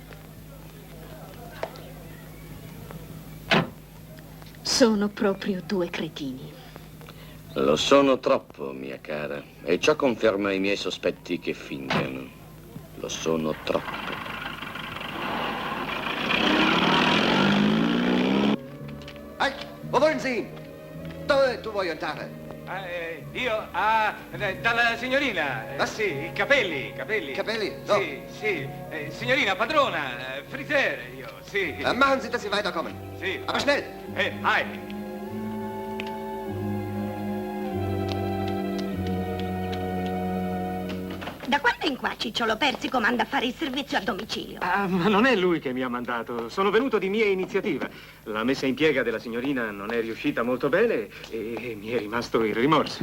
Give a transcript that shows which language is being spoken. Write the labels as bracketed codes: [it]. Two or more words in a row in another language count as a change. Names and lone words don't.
[it] Sono proprio 2 cretini. Lo sono troppo, mia cara. E ciò conferma i miei sospetti che fingano. Lo sono troppo. [de] Wo wollen Sie? [it] Dove tu vuoi andare? Io? Dalla signorina. Sì, i capelli. Capelli? No. Sì. Signorina, padrona, Friser, io, sì. [de] Machen Sie, dass Sie weiterkommen. [it] Sì. [de] Aber schnell. [it] Vai. Da quando in qua Cicciolo Persico manda a fare il servizio a domicilio? Ah, ma non è lui che mi ha mandato. Sono venuto di mia iniziativa. La messa in piega della signorina non è riuscita molto bene e mi è rimasto il rimorso.